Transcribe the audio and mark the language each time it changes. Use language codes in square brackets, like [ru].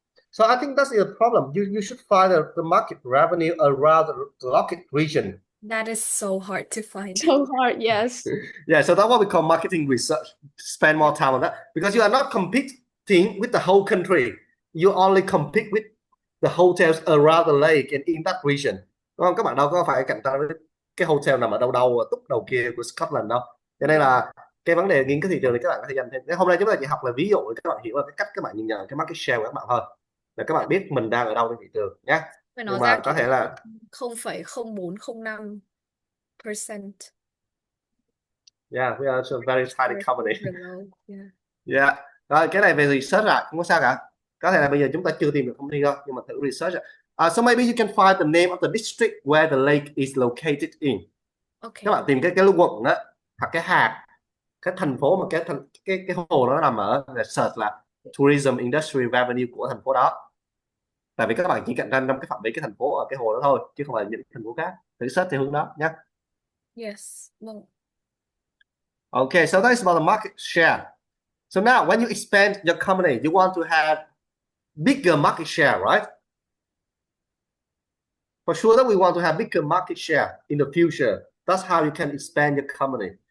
[en] So I think that's the problem. You should find the market revenue around the Loch Ness region. That is so hard to find. So hard, yes. Yeah, so that's what we call marketing research. Spend more time on that because you are not competing with the whole country. You only compete with the hotels around the lake and in that region. [vi] Đúng không? Các bạn đâu có phải cạnh tranh với cái hotel nằm ở đâu túc đầu kia của Scotland đâu. Cho nên là cái vấn đề nghiên cứu thị trường thì các bạn có thể dành thêm. Hôm nay chúng ta chỉ học là ví dụ để các bạn hiểu cái cách các bạn nhìn nhận cái market share của các bạn thôi. Để các bạn biết mình đang ở đâu trên thị trường nhé. Nhưng mà có thể là 0,0405%. [en] Yeah, we are a very tiny company. Yeah. Yeah. [vi] Rồi cái này về research không có sao cả. Có thể là bây giờ chúng ta chưa tìm được thông tin đâu, nhưng mà thử research. [en] So maybe you can find the name of the district where the lake is located in. Okay. [vi] Các bạn tìm cái quận đó, hoặc cái hạt, cái thành phố mà cái hồ đó nằm ở, để search là [en] tourism industry revenue [vi] của thành phố đó. Tại vì các bạn chỉ cạnh tranh trong cái phạm vi cái thành phố ở cái hồ đó thôi, chứ không phải những thành phố khác. Thử search theo hướng đó nhé. [en] Yes. [vi] Vâng. [en] Okay, so that is about the market share. So now when you expand your company, you want to have bigger market share, right? For sure that we want to have bigger market share in the future. That's how you can expand your company.